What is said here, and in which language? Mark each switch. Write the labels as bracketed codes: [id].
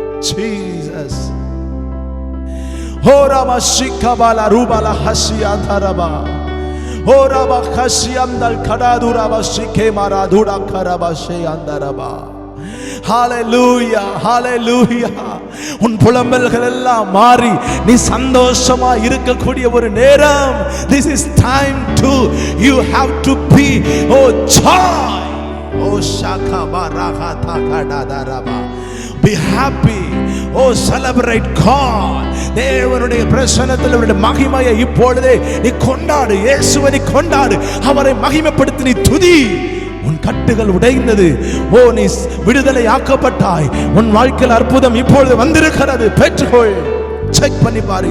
[ta] Jesus. Horaba shikabala rubala hashiyandaraba. Horaba khashiyandal kadaduraba shikemara dura karaba sheyandaraba. Hallelujah, hallelujah. உன் புலம்பல்கள் எல்லாம் மாறி நீ சந்தோஷமா இருக்கக்கூடிய ஒரு நேரம். [en] This is time to, you have to be, oh joy, oh shakabaragata kadadaraba. Be happy, oh celebrate God. [ta] தேவனுடைய பிரசன்னத்தில் அவருடைய மகிமையை இப்பொழுதே நீ கொண்டாடு. இயேசுவை நீ கொண்டாடு, அவரை மகிமைப்படுத்தி நீ துதி. உன் கட்டுகள் உடைந்தது, நீ விடுதலை ஆக்கப்பட்டாய். உன் வாழ்க்கையில் அற்புதம் இப்பொழுது வந்திருக்கிறது. பெற்றுக்கொள். செக் பண்ணி பாரு.